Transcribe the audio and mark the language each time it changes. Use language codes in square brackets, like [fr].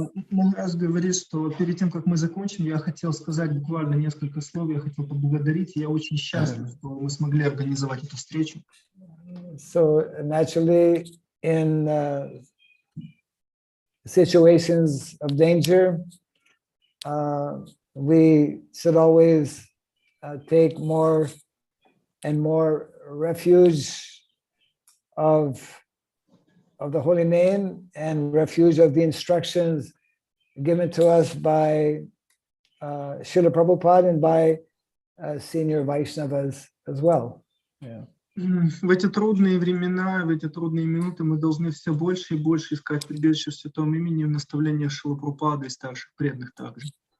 [ru] Махарадж говорит, что перед тем, как мы закончим, я хотел сказать буквально несколько слов, я хотел поблагодарить, я очень счастлив, что мы смогли организовать эту встречу. [en] So naturally, in situations of danger, we should always take more and more refuge of the holy name and refuge of the instructions given to us by Srila Prabhupada and by senior Vaishnavas as well. Yeah. [ru] В эти трудные времена, в эти трудные минуты мы должны все больше и больше искать прибежище в святом имени и наставления Шрилы Прабхупады и старших преданных также.